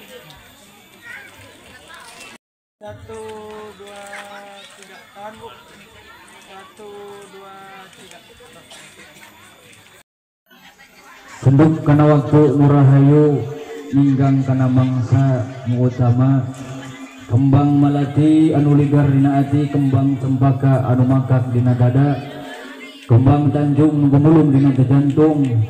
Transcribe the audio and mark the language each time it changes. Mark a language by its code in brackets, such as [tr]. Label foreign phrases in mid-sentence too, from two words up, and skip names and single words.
[su] Simpen lawa. [id] Satu, dua, tiga. Tahan, Bu. Satu, dua, tiga. [su] Senduk kana waktu nurahayu ninggang kana mangsa nu utama kembang malati anu ligar dina ati kembang cempaka anu makak dina dada kembang tanjung nu gumulung dina jantung